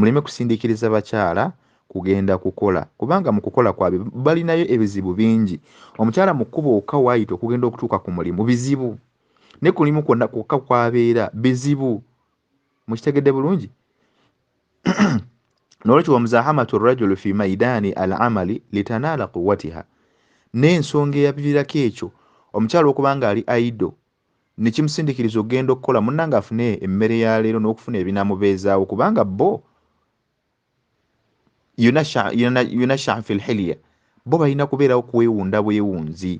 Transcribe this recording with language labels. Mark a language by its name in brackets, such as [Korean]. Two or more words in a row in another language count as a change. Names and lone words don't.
[Ganda] Muleme kusindiikiriza bakyala kugenda kukola, kubanga mu kukola kwabwe balinayo ebizibu bingi. Omukyala mu kkubo okka waayita okugenda okutuuka ku mulimu bizibu, ne kulimu kwonna kwokka kwabeera bizibu. Mukitegedde bulungi? N'olwekyo [Arabic] ومزاحمة الرجل في ميدان العمل لتنال قوتها, [Ganda] n'ensonga eyaviirako ekyo omukyala okubanga ali aido ne kimusindikiriza okugenda okukola, munnange afune emmere ya leero n'okufuna ebinaamubeezaawo, kubanga bo [Arabic] ينشأ في الحلية, [Ganda] bo balina kubeerawo kwewunda bwewunzi.